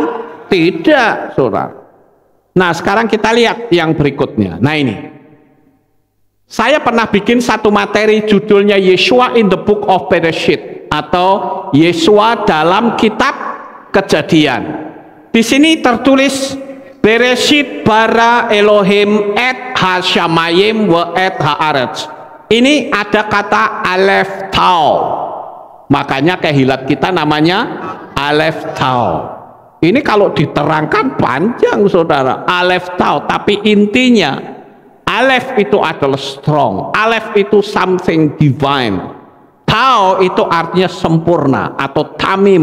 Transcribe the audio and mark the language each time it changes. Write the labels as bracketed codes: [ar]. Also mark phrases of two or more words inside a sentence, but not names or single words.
[id] Tidak, saudara. Nah, sekarang kita lihat yang berikutnya. Nah, ini saya pernah bikin satu materi judulnya Yeshua in the Book of Bereshit atau Yeshua dalam kitab Kejadian. Di sini tertulis [he] בראשית ברא אלהים את השמים ואת הארץ. [id] Ini ada kata Alef Tau. Makanya kehilat kita namanya Alef Tau. Ini kalau diterangkan panjang saudara. Alef Tau, tapi intinya Alef itu adalah strong. Alef itu [en] something divine. [id] Tau itu artinya sempurna atau tamim.